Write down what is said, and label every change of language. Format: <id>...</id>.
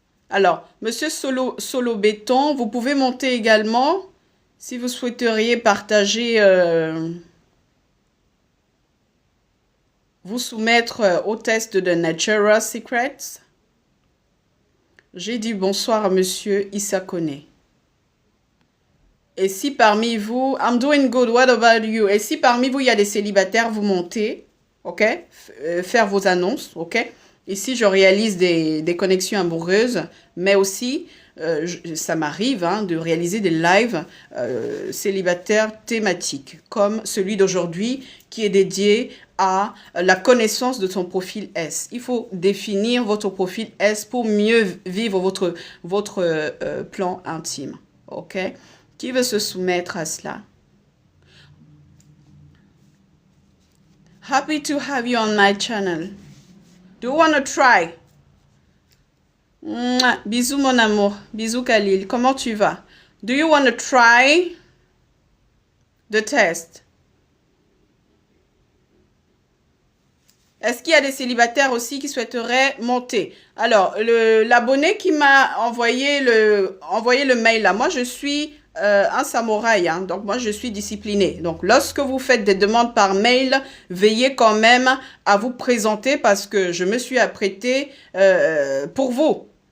<fr>Alors, Monsieur Solo Béton, vous pouvez monter également si vous souhaiteriez partager, vous soumettre au test de Natural Secrets. J'ai dit bonsoir à Monsieur Issakone. Et si parmi vous,</fr> <en>I'm doing good, what about you?</en> <fr>Et si parmi vous, il y a des célibataires, vous montez, ok? Faire vos annonces, ok? Ici, je réalise des connexions amoureuses, mais aussi, ça m'arrive hein, de réaliser des lives célibataires thématiques, comme celui d'aujourd'hui, qui est dédié à la connaissance de son profil S. Il faut définir votre profil S pour mieux vivre votre plan intime, ok? Qui veut se soumettre à cela?</fr> <en>Happy to have you on my channel. Do you want to try?</en> <fr>Mouah. Bisous mon amour. Bisous Khalil. Comment tu vas?</fr> <en>Do you want to try the test?</en> <fr>Est-ce qu'il y a des célibataires aussi qui souhaiteraient monter? Alors, l'abonné qui m'a envoyé le mail là, moi je suis un samouraï, hein, donc moi je suis discipliné. Donc, lorsque vous faites des demandes par mail, veillez quand même à vous présenter parce que je me suis apprêtée pour vous.</fr>